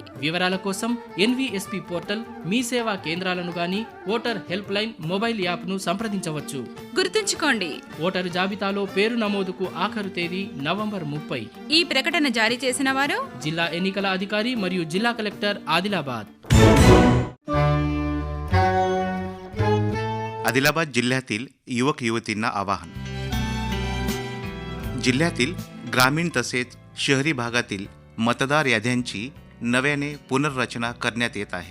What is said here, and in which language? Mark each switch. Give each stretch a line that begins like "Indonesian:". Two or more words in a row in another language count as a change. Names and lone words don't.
Telugu: వివరాల కోసం NVSP పోర్టల్ మీ సేవా కేంద్రాలను గాని
English: voter help line mobile
Telugu: యాప్ను సంప్రదించవచ్చు. గుర్తుంచుకోండి, ఓటరు జాబితాలో పేరు నమోదుకు ఆఖరు తేదీ నవంబర్ 30. ఈ ప్రకటన జారీ చేసిన వారు జిల్లా ఎన్నికల అధికారి మరియు జిల్లా కలెక్టర్ आदिलाबाद.
Marathi: आदिलाबाद जिल्ह्यातील युवक युवतींना आवाहन. जिल्ह्यातील ग्रामीण तसेच शहरी भागातील मतदार याद्यांची नव्याने पुनर्रचना करण्यात येत आहे.